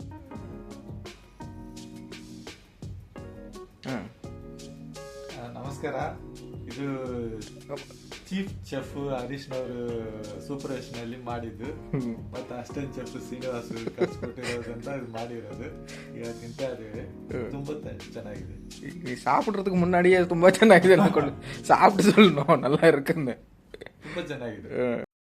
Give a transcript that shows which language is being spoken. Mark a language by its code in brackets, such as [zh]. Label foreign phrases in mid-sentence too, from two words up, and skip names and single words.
[kn] ನಮಸ್ಕಾರ. ಇದು [en] chief chef [kn] ಹರೀಶ್ನವರು ಸೂಪರ್ವೇಷನಲ್ಲಿ ಮಾಡಿದ್ದು, ಮತ್ತೆ [en] assistant chef [kn] ಶ್ರೀನಿವಾಸ್ ಕಲ್ಸ್ಕೊಟ್ಟಿರೋದ್ರಿಂದ ಇದು ಮಾಡಿರೋದು. ಈಗ ತಿಂತಾ ಇದ್ದೀವಿ. ತುಂಬಾ ಚೆನ್ನಾಗಿದೆ. [ta] நீ சாப்பிட்றதுக்கு முன்னாடியே ரொம்ப [kn] ಚೆನ್ನಾಗಿದೆ ಅನ್ಕೊಂಡು [ta] சாப்பிட்டு சொல்லணும், நல்லா இருக்குன்னு. [kn] ತುಂಬಾ ಚೆನ್ನಾಗಿದೆ.